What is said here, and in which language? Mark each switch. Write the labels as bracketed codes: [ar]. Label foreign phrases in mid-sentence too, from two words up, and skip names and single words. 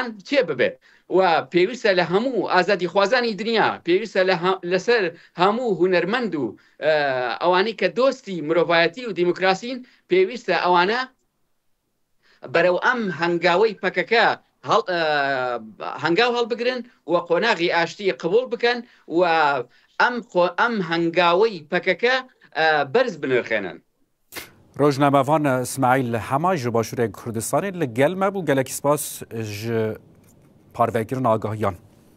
[ckb] چێ ببێت و پێویستە لە هەموو ئازادی خوازانی دنیا پێویستە لەسەر هەموو هونەرمەند و ئەوانەی کە دۆستی مرۆڤایەتی و دیموکراسین پێویستە ئەوانە بەرەو ئەم هەنگاوەی پەکەکە هەنگاو هەڵبگرن و قۆناغی ئاشتی قبول بکەن و ئەم هەنگاوەی پەکەکە بەرز بنرخێنن. [ku] روزنامه‌وان اسماعیل حما ji Başûrê Kurdistanê li gel me bû gelekî spas ji parvekirin agahiyyan.